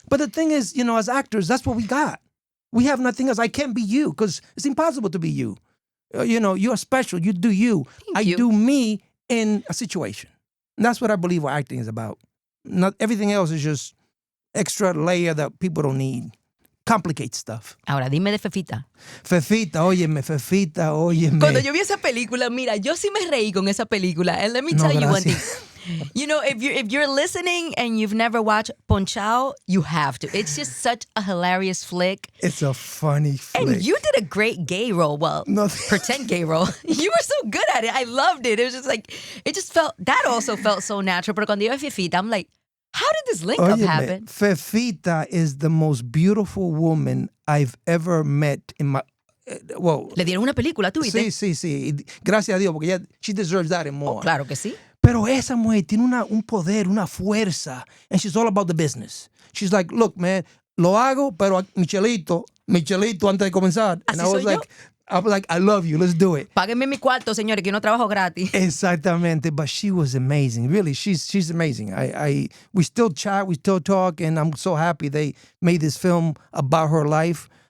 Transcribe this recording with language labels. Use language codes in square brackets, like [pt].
[en] But the thing is, as actors, that's what we got. We have nothing else. I can't be you because it's impossible to be you. You're special. You do you. I do me in a situation. And that's what I believe what acting is about. Not everything else is just extra layer that people don't need. Complicate stuff. [es] Ahora, dime de Fefita. Fefita, óyeme. Cuando yo vi esa película, mira, yo sí me reí con esa película. [en] And let me tell you one thing. If you're listening and you've never watched Ponchao, you have to. It's just such a hilarious flick. It's a funny flick. And you did a great gay role. Well, pretend gay role. You were so good at it. I loved it. It was just like, that also felt so natural. But [es] cuando yo vi [en] Fefita, I'm like, how did this link up happen? Fefita is the most beautiful woman I've ever met in my... [es] Le dieron una película, ¿tú viste? Sí. Gracias a Dios, porque [en] she deserves that and more. [es] Oh, claro que sí. Pero esa mujer tiene un poder, una fuerza, [en] and she's all about the business. She's like, look, man, [es] lo hago, pero Michelito, antes de comenzar. [en] And I was like, I love you, let's do it. [es] Páguenme mi cuarto, señores, que yo no trabajo gratis. Exactamente, [en] but she was amazing. Really, she's amazing. We still chat, we still talk, and I'm so happy they made this film about her life.